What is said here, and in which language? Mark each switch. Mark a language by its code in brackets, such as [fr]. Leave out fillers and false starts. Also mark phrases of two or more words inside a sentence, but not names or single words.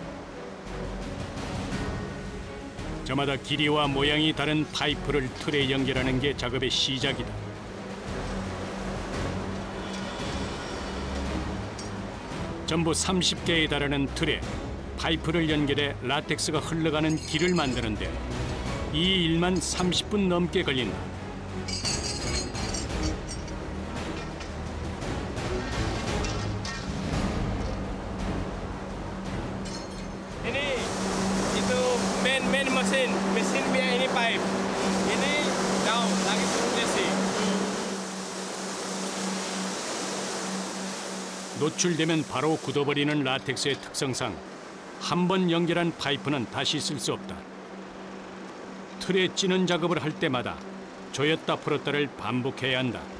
[ko] 저마다 길이와 모양이 다른 파이프를 틀에 연결하는 게 작업의 시작이다. 전부 30개에 달하는 틀에 파이프를 연결해 라텍스가 흘러가는 길을 만드는데 이 일만 30분 넘게 걸린다. [id] Ini itu main mesin punya ini pipe. Ini down lagi turunnya sih. [ko] 노출되면 바로 굳어버리는 라텍스의 특성상 한 번 연결한 파이프는 다시 쓸 수 없다. 틀에 찌는 작업을 할 때마다 조였다 풀었다를 반복해야 한다.